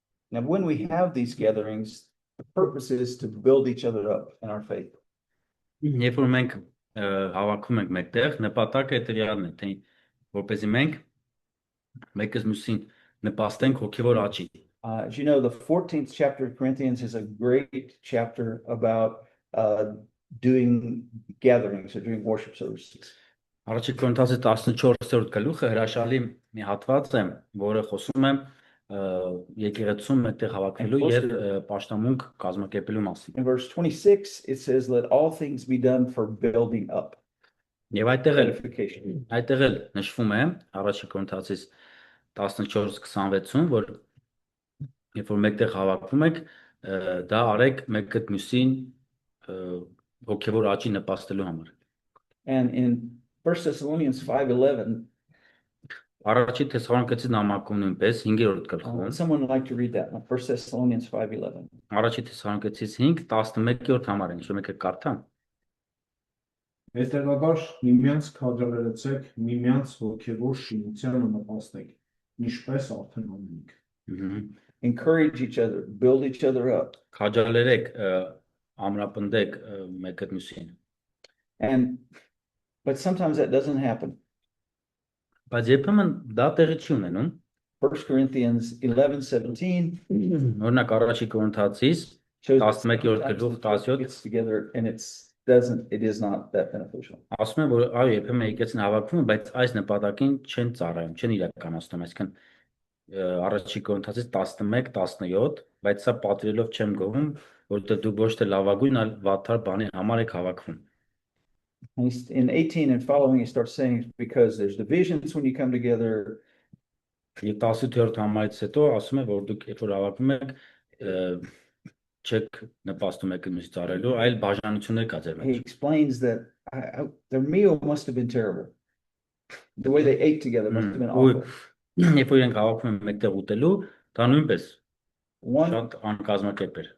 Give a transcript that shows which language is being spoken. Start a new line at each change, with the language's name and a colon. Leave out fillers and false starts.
English: Now, when we have these gatherings, the purpose is to build each other up in our faith.
Armenian: Երբ որ մենք հավաքում ենք մեկտեղ, նպատակը էտերիալն է, թե որպեսզի մենք մեկս մյուսին նպաստենք հոգևոր աճի։
English: As you know, the 14th chapter of Corinthians is a great chapter about doing gatherings or doing worship services.
Armenian: Առաջին Կորինթացի 14-րդ գլուխը հրաշալի մի հատված է, որը խոսում է եկեղեցում մեկտեղ հավաքվելու եւ պաշտամունք կազմակերպելու մասին։
English: In verse 26 it says let all things be done for building up.
Armenian: Եվ այդտեղ էլ նշվում է առաջին Կորինթացիս 14:26-ում, որ երբ որ մեկտեղ հավաքվում եք, դա արեք մեկը մյուսին հոգևոր աճի նպաստելու համար։
English: And in 1 Thessalonians 5:11
Armenian: Առաջին Թեսաղոնիկեցիս նամակում նույնպես 5-րդ գլխում
English: someone would like to read that 1 Thessalonians 5:11
Armenian: Առաջին Թեսաղոնիկեցիս 5:11-րդ համար ինչ որ մեկը կարդա Հետևաբար միմյանց քաջալերեցեք, միմյանց հոգևոր շինությանը նպաստեք, ինչպես արդեն անում եք։
English: Encourage each other, build each other up.
Armenian: Քաջալերեք, ամրապնդեք մեկը մյուսին։
English: But sometimes that doesn't happen.
Armenian: Բայց երբեմն դա տեղի չի ունենում։
English: 1 Corinthians 11:17
Armenian: Օրինակ առաջին Կորինթացիս 11-րդ գլուխ 17
English: together and it is not that beneficial.
Armenian: Ասում է որ այո երբեմն եկեցին հավաքվում, բայց այս նպատակին չեն ծառայում, չեն իրականացնում, այսինքն առաջին Կորինթացիս 11:17, բայց սա պատվիրելով չեմ գովում, որովհետև դու ոչ թե լավագույն, այլ վատթար բանի համար եք հավաքվում։
English: In 18 and following, he starts saying because there's divisions when you come together.
Armenian: Եվ 18-րդ համարից հետո ասում է, որ դուք երբ որ հավաքվում եք, չեք նպաստում եք մյուս ծառայելու, այլ բաժանություններ կա ձեր մեջ։
English: He explains that their meal must have been terrible. The way they ate together must have been awful.
Armenian: Երբ որ իրենք հավաքվում են մեկտեղ ուտելու, դա նույնպես շատ անկազմակերպ էր։